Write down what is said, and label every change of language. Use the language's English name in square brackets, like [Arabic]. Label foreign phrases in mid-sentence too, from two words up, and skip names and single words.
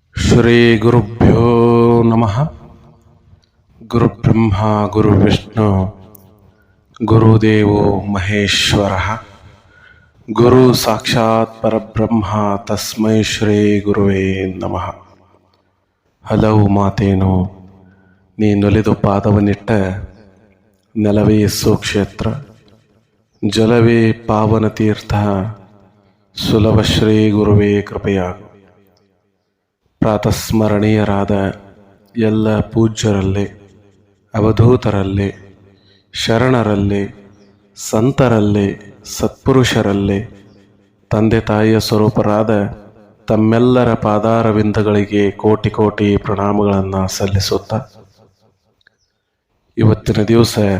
[Sanskrit] ಶ್ರೀ ಗುರುಭ್ಯೋ ನಮಃ. ಗುರುಬ್ರಹ್ಮ ಗುರುವಿಷ್ಣು ಗುರುದೇವೋ ಮಹೇಶ್ವರ. ಗುರು ಸಾಕ್ಷಾತ್ ಪರಬ್ರಹ್ಮ ತಸ್ಮೈ ಶ್ರೀ ಗುರುವೇ ನಮಃ. [Kannada] ಹಲವು ಮಾತೇನು ನೀ ನೊಲಿದು ಪಾದವನಿಟ್ಟ ನೆಲವೇ ಸುಕ್ಷೇತ್ರ, ಜಲವೇ ಪಾವನ ತೀರ್ಥ, ಸುಲಭ ಶ್ರೀ ಗುರುವೇ ಕೃಪೆಯಾಗು. ಪ್ರಾತಸ್ಮರಣೀಯರಾದ ಎಲ್ಲ ಪೂಜ್ಯರಲ್ಲಿ, ಅವಧೂತರಲ್ಲಿ, ಶರಣರಲ್ಲಿ, ಸಂತರಲ್ಲಿ, ಸತ್ಪುರುಷರಲ್ಲಿ, ತಂದೆ ತಾಯಿಯ ಸ್ವರೂಪರಾದ ತಮ್ಮೆಲ್ಲರ ಪಾದಾರವಿಂದಗಳಿಗೆ ಕೋಟಿ ಕೋಟಿ ಪ್ರಣಾಮಗಳನ್ನು ಸಲ್ಲಿಸುತ್ತಾ, ಇವತ್ತಿನ ದಿವಸ